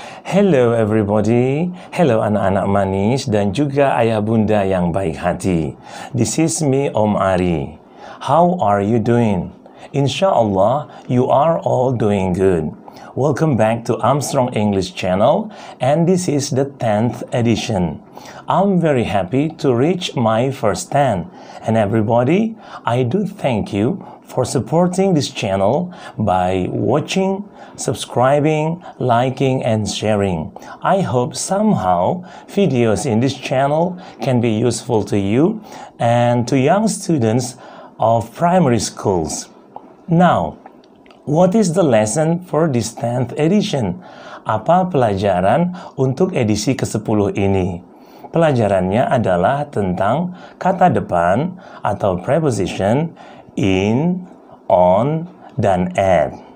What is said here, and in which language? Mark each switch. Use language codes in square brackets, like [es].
[en] Hello everybody, hello [id] anak-anak manis dan juga ayah bunda yang baik hati. [en] This is me Om Ari. How are you doing? Insyaallah you are all doing good. Welcome back to Armstrong English Channel, and this is the 10th edition. I'm very happy to reach my first 10. And everybody, I do thank you for supporting this channel by watching, subscribing, liking, and sharing. I hope somehow videos in this channel can be useful to you and to young students of primary schools. Now, what is the lesson for this 10th edition? [id] Apa pelajaran untuk edisi ke-10 ini? Pelajarannya adalah tentang kata depan atau preposition in, on, dan at.